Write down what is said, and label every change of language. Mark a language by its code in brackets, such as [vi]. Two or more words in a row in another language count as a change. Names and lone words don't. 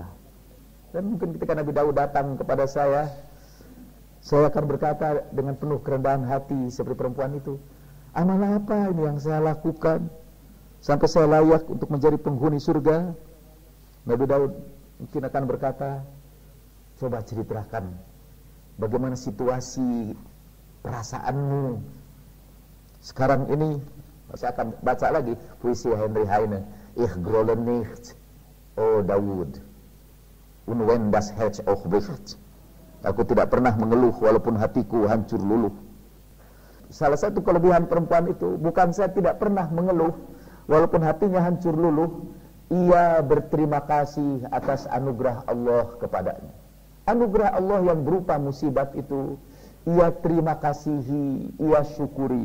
[id] Dan mungkin ketika Nabi Daud datang kepada saya akan berkata dengan penuh kerendahan hati seperti perempuan itu, amal apa ini yang saya lakukan sampai saya layak untuk menjadi penghuni surga? Nabi Daud mungkin akan berkata, coba ceritakan bagaimana situasi perasaanmu sekarang ini. Saya akan baca lagi puisi Heinrich Heine, [de] Ich grolle nicht, [id] oh Daud, [de] und wenn das Herz auch bricht. [id] Aku tidak pernah mengeluh walaupun hatiku hancur luluh. Salah satu kelebihan perempuan itu, bukan saya tidak pernah mengeluh walaupun hatinya hancur luluh, ia berterima kasih atas anugerah Allah kepadanya. Anugerah Allah yang berupa musibat itu ia terima kasihi, ia syukuri.